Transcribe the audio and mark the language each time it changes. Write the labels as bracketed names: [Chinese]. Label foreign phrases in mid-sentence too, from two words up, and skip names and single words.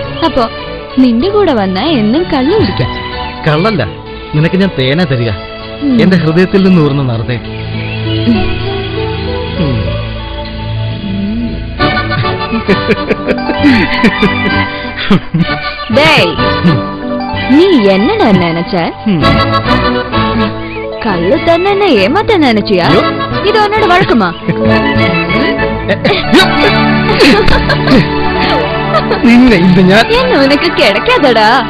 [Malayalam] അപ്പോ നിന്റെ കൂടെ വന്നാ എന്നും കള്ളു കുടിക്കാം. കള്ളല്ല, നിനക്ക് ഞാൻ തേന തരിക, എന്റെ ഹൃദയത്തിൽ നിന്ന് ഊർന്ന നടന്നേ. [Tamil] டேய், நீ என்னடா நினைச்ச? கள்ளு தன்ன ஏமாத்த நினைச்சியா? இது உன்னோட வழக்கமா? என்ன உனக்கு கிடைக்காதடா.